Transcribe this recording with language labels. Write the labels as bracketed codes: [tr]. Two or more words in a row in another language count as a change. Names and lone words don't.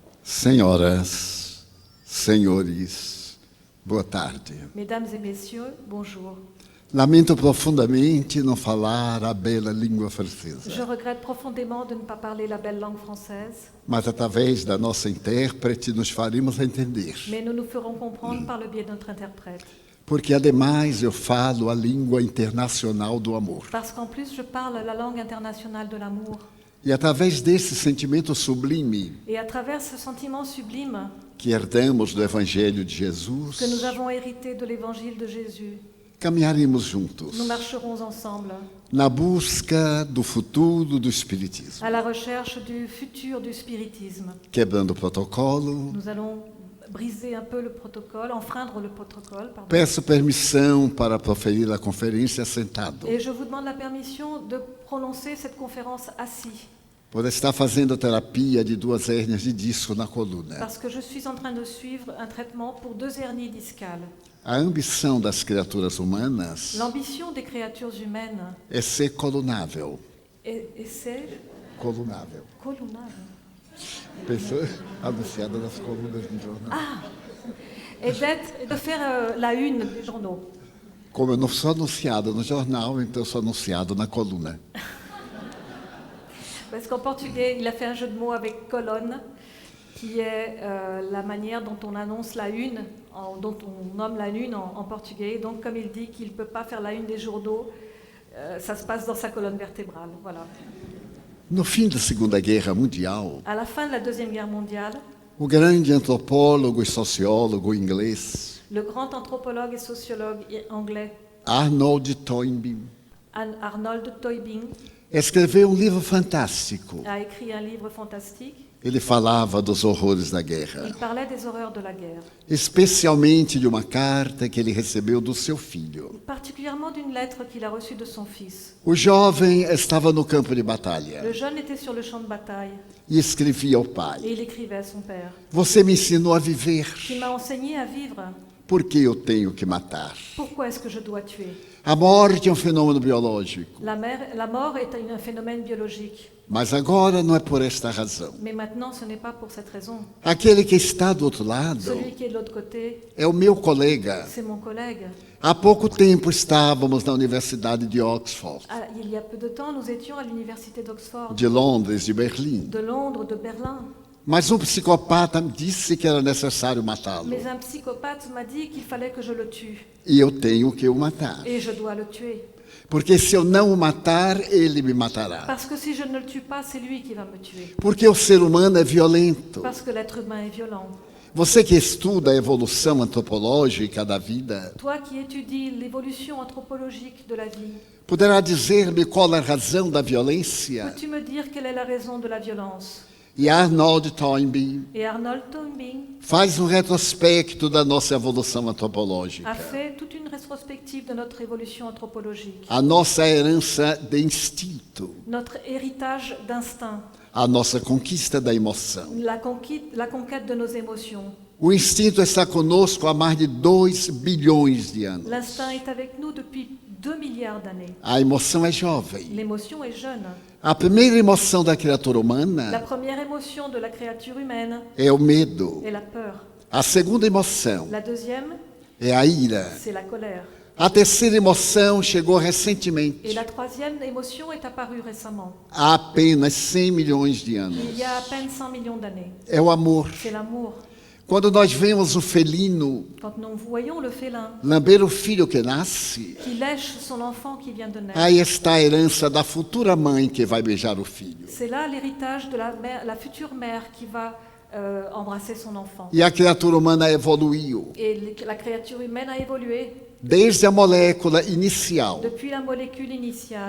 [pt] Senhoras, senhores, boa tarde. [fr] Mesdames et messieurs, bonjour. [pt] Lamento profundamente não falar a bela língua francesa, [fr] Je regrette profondément de ne pas parler la belle langue française, [pt] mas através da nossa intérprete nos faremos entender. [fr] mais nous nous ferons comprendre par le biais de notre interprète. [pt] Porque, ademais, eu falo a língua internacional do amor. [fr] Parce qu'en plus, je parle la langue internationale de l'amour. [pt] E através desse sentimento sublime [fr] Et à travers ce sentiment sublime [pt] que herdamos do Evangelho de Jesus, [fr] que nous avons hérité de l'évangile de Jésus, [pt] caminharemos juntos [fr] nous marcherons ensemble [pt] na busca do futuro do Espiritismo, [fr] à la recherche du futur du spiritisme. [pt] quebrando o protocolo. [fr] Nous allons briser un peu le protocole, enfreindre le protocole, pardon. [pt] Peço permissão para proferir a conferência sentado, [fr] Et je vous demande la permission de prononcer cette conférence assis, [pt] por estar fazendo terapia de 2 hérnias de disco na coluna. [fr] parce que je suis en train de suivre un traitement pour 2 hernies discales. [pt] A ambição das criaturas humanas [fr] L'ambition des créatures humaines [pt] é ser colunável. [fr] et c'est [pt] Colunável. [fr] colonnade, [pt] Pessoa anunciada nas colunas de jornal. [fr] et de faire la une des journaux. [pt] Como eu não sou anunciado no jornal, então eu sou anunciado na coluna. [fr] Parce qu'en portugais, il a fait un jeu de mots avec colonne, qui est la manière dont on annonce la une, dont on nomme la une en portugais. Donc, comme il dit qu'il ne peut pas faire la une des journaux, ça se passe dans sa colonne vertébrale. Voilà. [pt] No fim da Segunda Guerra Mundial, [fr] À la fin de la Deuxième Guerre mondiale, [pt] o grande antropólogo e sociólogo inglês [fr] le grand anthropologue et sociologue anglais [pt] Arnold Toynbee [fr] Arnold Toynbee [pt] escreveu um livro fantástico. [fr] a écrit un livre fantastique. [pt] Ele falava dos horrores da [fr] Il [pt] guerra, [fr] parlait des horreurs de la guerre, [pt] especialmente de uma carta que ele recebeu do seu filho. [fr] particulièrement d'une lettre qu'il a reçue de son fils. [pt] O jovem estava no campo de batalha [fr] Le jeune était sur le champ de bataille [pt] e escrevia ao [fr] et [pt] pai: [fr] il écrivait à son père: [pt] Você me ensinou a viver, [fr] Tu m'as enseigné à vivre, [pt] por que eu tenho que matar? [fr] pourquoi est-ce que je dois tuer? [pt] A morte é um fenômeno biológico, [fr] La mort est un phénomène biologique, [pt] mas agora não é por esta razão. [fr] mais maintenant ce n'est pas pour cette raison. [pt] Aquele que está do outro lado [fr] Celui qui est de l'autre côté, [pt] é o meu colega. [fr] c'est mon collègue. [pt] Há pouco tempo estávamos na Universidade de Oxford, [fr] Il y a peu de temps, nous étions à l'université d'Oxford, [pt] de Londres, de Berlim. [fr] de Londres, de Berlin. [pt] Mas um psicopata disse que era necessário matá-lo. [fr] Mais un psychopathe m'a dit qu'il fallait que je le tue, [pt] E eu tenho que o matar. [fr] et je dois le tuer. [pt] Porque se eu não o matar, ele me matará. [fr] Parce que si je ne le tue pas, c'est lui qui va me tuer. [pt] Porque o ser humano é violento. [fr] Parce que l'être humain est violent. [pt] Você que estuda a evolução antropológica da vida, [fr] Toi qui étudies l'évolution anthropologique de la vie, [pt] poderá dizer-me qual é a razão da violência? [fr] peux-tu me dire quelle est la raison de la violence? [pt] E Arnold Toynbee [fr] Et Arnold Toynbee [pt] faz um retrospecto da nossa evolução antropológica, [fr] a fait toute une rétrospective de notre évolution anthropologique, [pt] a nossa herança de instinto, [fr] notre héritage d'instinct, [pt] a nossa conquista da emoção. [fr] la conquête de nos émotions. [pt] O instinto está conosco há mais de 2 bilhões de anos. [fr] L'instinct est avec nous depuis 2 milliards d'années. [pt] A emoção é jovem. [fr] L'émotion est jeune. [pt] A primeira emoção da criatura [fr] La [pt] humana [fr] première émotion de la créature humaine [pt] é o medo. [fr] est la peur. [pt] A segunda emoção [fr] La deuxième, [pt] é a ira. [fr] c'est la colère. [pt] A terceira emoção chegou [fr] Et [pt] recentemente, [fr] la troisième émotion est apparue récemment, [pt] há apenas 100 milhões de [fr] il [pt] anos. [fr] y a à peine 100 millions d'années. [pt] É o amor. [fr] C'est l'amour. [pt] Quando nós vemos o felino [fr] Quand nous voyons le félin [pt] lamber o filho que nasce, [fr] qui lèche son enfant qui vient de naître, [pt] aí está a herança da futura mãe que vai beijar o filho. [fr] c'est là l'héritage de la future mère qui va embrasser son enfant. [pt] E a criatura humana evoluiu [fr] Et la créature humaine a évolué [pt] desde a molécula inicial [fr] depuis la molécule initiale.